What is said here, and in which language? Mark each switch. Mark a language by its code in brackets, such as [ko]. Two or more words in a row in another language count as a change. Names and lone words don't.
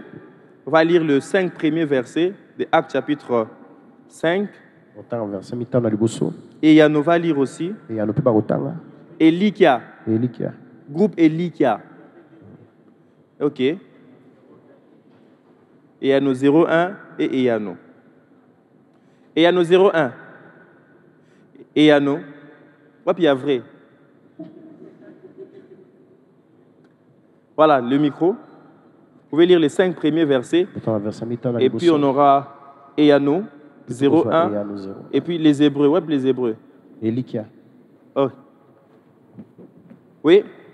[fr] On va lire le 5 premiers versets de Actes chapitre 5. Eyano va lire aussi. Elikia. Groupe Elikia. Ok. Eyano 01 et Eyano. Eyano 01. Eyano. Wapi a vrai. Voilà le micro. Vous pouvez lire les 5 premiers versets. Et puis on aura Eyano 01. Et puis les Hébreux. Ouais, les Hébreux. Elikia. Oh. Oui.